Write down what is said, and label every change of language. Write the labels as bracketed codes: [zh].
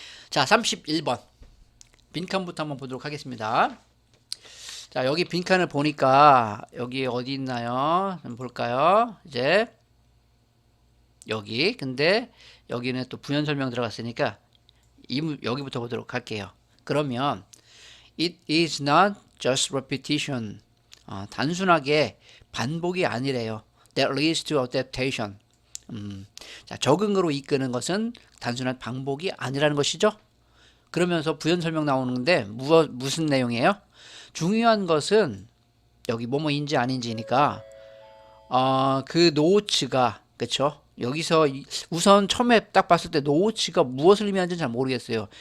[ko] 자, 31번 빈칸부터 한번 보도록 하겠습니다. 자, 여기 빈칸을 보니까 여기 어디 있나요? 한번 볼까요? 이제 여기, 근데 여기는 또 부연 설명 들어갔으니까 여기부터 보도록 할게요. 그러면 [en] it is not just repetition, [ko] 단순하게 반복이 아니래요. [en] that leads to adaptation. [ko] 자, 적응으로 이끄는 것은 단순한 방법이 아니라는 것이죠. 그러면서 부연 설명 나오는데 무슨 내용이에요? 중요한 것은 여기 뭐뭐인지 아닌지니까 그 노츠가 그쵸? 여기서 우선 처음에 딱 봤을 때 노츠가 무엇을 의미하는지 잘 모르겠어요.